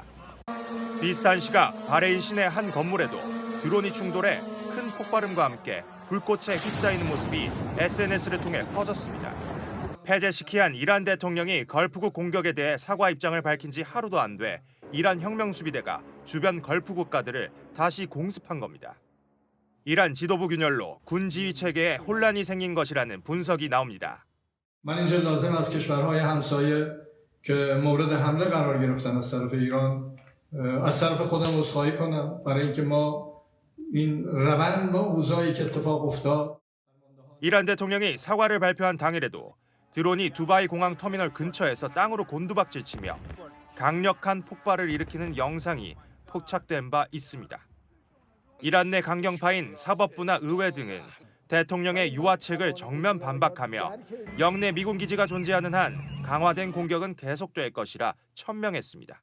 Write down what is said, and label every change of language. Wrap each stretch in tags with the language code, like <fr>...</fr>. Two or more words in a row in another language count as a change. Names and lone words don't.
<ko>비슷한 시각 바레인 시내 한 건물에도 드론이 충돌해 큰 폭발음과 함께 불꽃에 휩싸이는 모습이 SNS를 통해 퍼졌습니다. 페제시키안 이란 대통령이 걸프국 공격에 대해 사과 입장을 밝힌 지 하루도 안 돼 이란 혁명수비대가 주변 걸프 국가들을 다시 공습한 겁니다. 이란 지도부 균열로 군 지휘 체계에 혼란이 생긴 것이라는 분석이 나옵니다.</ko> <fa>من اینجا لازم از کشورهای همسایه که مورد حمله قرار گرفتن از طرف ایران از طرف خودم عذرخواهی کنم برای اینکه ما این روند با اوضاعی که اتفاق افتاد.</fa> <ko>이란 대통령이 사과를 발표한 당일에도 드론이 두바이 공항 터미널 근처에서 땅으로 곤두박질 치며 강력한 폭발을 일으키는 영상이 포착된 바 있습니다. 이란 내 강경파인 사법부나 의회 등은 대통령의 유화책을 정면 반박하며 영내 미군 기지가 존재하는 한 강화된 공격은 계속될 것이라 천명했습니다.</ko>